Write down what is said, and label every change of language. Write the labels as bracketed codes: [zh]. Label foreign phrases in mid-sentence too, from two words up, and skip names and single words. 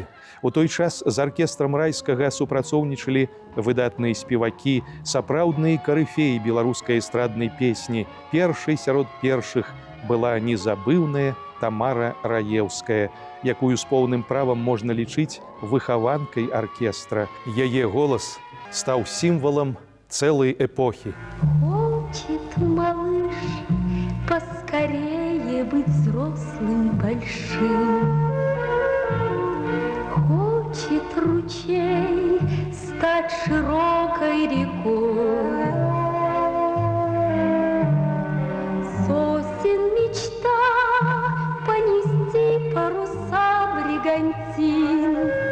[be] У той час з аркестрам Райскага супрацоўнічалі выдатныя спевакі, сапраўдныя карыфеі беларускай эстраднай песні. Першай сярод першых была незабыўная Тамара Раеўская, якую з поўным правам можна лічыць выхаванкай аркестра. Яе голас стаў сімвалам цэлай эпохі. [ru] Хочет малыш поскорее быть взрослым большим. Хочет ручей стать широкой рекой. Сосен мечта понести паруса бригантин.